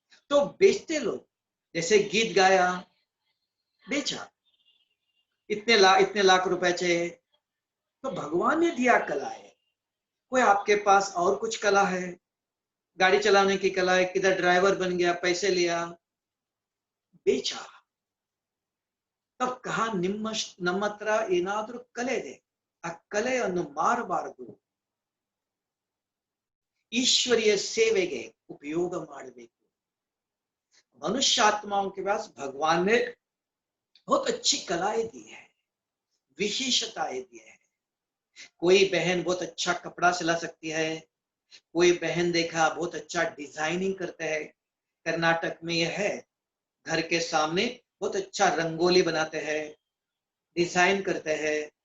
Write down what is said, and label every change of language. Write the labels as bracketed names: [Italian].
[Hindi] तो बेचते लोग, जैसे गीत गाया, बेचा, इतने लाख रुपए चाहिए, तो भगवान ने दिया कला है। कोई आपके पास और कुछ कला है, गाड़ी चलाने की कला है, किधर ड्राइवर बन गया, पैसे लिया, बेचा। तब कहा [Kannada] नಮ್ಮತ್ರ ಏನಾದ್ರೂ ಕಲೆ ಇದೆ, ಆ ಕಲೆಯನ್ನು ಮಾರಬಾರದು, ईश्वरीय ಸೇವೆಗೆ उपयोग ಮಾಡಬೇಕು। [Hindi] मनुष्य आत्माओं के पास भगवान ने बहुत अच्छी कलाएं दी है, विशेषताएं दी है। कोई बहन बहुत अच्छा कपड़ा सिला सकती है, कोई बहन देखा बहुत अच्छा डिजाइनिंग करते हैं, कर्नाटक में यह है, घर के सामने बहुत अच्छा रंगोली बनाते हैं, डिजाइन करते हैं।